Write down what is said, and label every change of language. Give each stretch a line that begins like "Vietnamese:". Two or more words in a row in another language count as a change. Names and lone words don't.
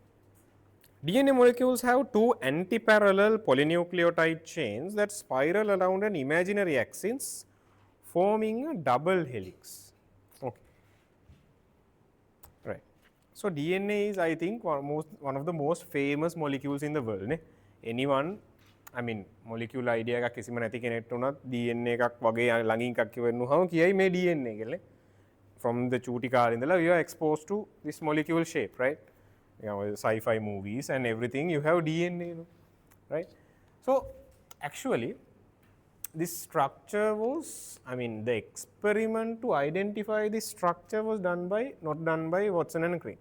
English: DNA molecules have two antiparallel polynucleotide chains that spiral around an imaginary axis, forming a double helix. Okay. Right. So DNA is, I think, one of the most famous molecules in the world.
Sinhala: Ne?
English: Anyone, I mean, molecule idea
Sinhala: එකක් කිසිම නැති කෙනෙක්ට උනත් DNA එකක් වගේ ළඟින් එකක් කියවන්නුවම කියයි මේ DNA කියලා.
English: From the
Sinhala: චූටි කාලේ
English: ඉඳලා we are exposed to this molecule shape, right? You know, sci-fi movies and everything, you have DNA, you know, right? So actually this structure was, I mean, the experiment to identify this structure was not done by Watson and Crick.